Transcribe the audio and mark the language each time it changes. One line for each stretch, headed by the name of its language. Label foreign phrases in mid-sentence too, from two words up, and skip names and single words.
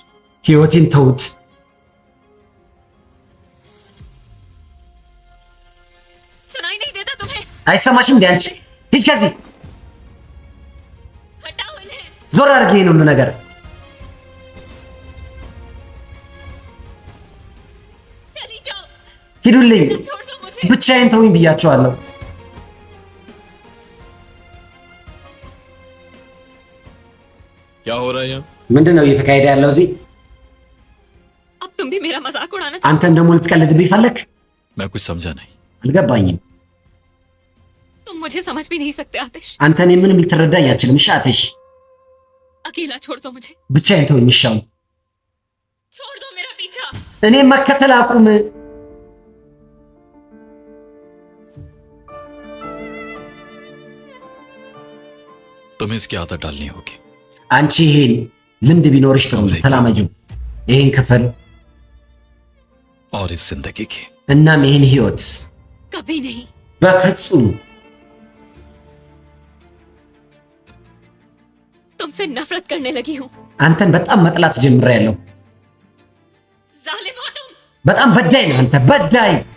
Amharic: ህይወቴን ተውት።
Hindi: सुनाई नहीं देता तुम्हें?
Amharic: አይሰማሽም እንዴ አንቺ? ሂጅ ከዚህ
Hindi: हटाओ इन्हें।
Amharic: ዞር አድርጊ ይሄን ሁሉ ነገር።
Hindi: चली जाओ।
Amharic: ሂዱልኝ፣
Hindi: छोड़ दो मुझे।
Amharic: ብቻዬን ተውኝ ብያቸዋለሁ።
Hindi: क्या हो रहा है यहाँ?
Amharic: ምንድን ነው እየተካሄደ ያለው እዚህ?
Hindi: अब तुम भी मेरा मजाक उड़ाना
Amharic: አንተም ደግሞ ልትቀልድብኝ ፈለክ?
Hindi: मैं कुछ समझा नहीं।
Amharic: አልገባኝም።
Hindi: तुम मुझे समझ भी नहीं सकते आतिश।
Amharic: አንተ እኔ ምንም ልትረዳኝ አትችልም። እሺ አትሽ፣
Hindi: अकेला छोड़ दो मुझे।
Amharic: ብቻዬን ተውኝ። እሺ አሁን
Hindi: छोड़ दो मेरा पीछा।
Amharic: እኔም መከተል አቁም።
Hindi: तुम्हें इसकी आदत डालनी होगी।
Amharic: አንቺ ይሄን ልምድ ቢኖርሽ ጥሩ ነው። ተላመጂው ይሄን ክፍል
Hindi: और इस जिंदगी की।
Amharic: እናም ይሄን ህይወት
Hindi: कभी नहीं।
Amharic: በፍጹም
Hindi: तुमसे नफरत करने लगी हूँ।
Amharic: አንተን በጣም መጥላት ጀምሬያለሁ።
Hindi: जालिम हो तुम।
Amharic: በጣም በዳይ ነህ አንተ፣ በዳይ።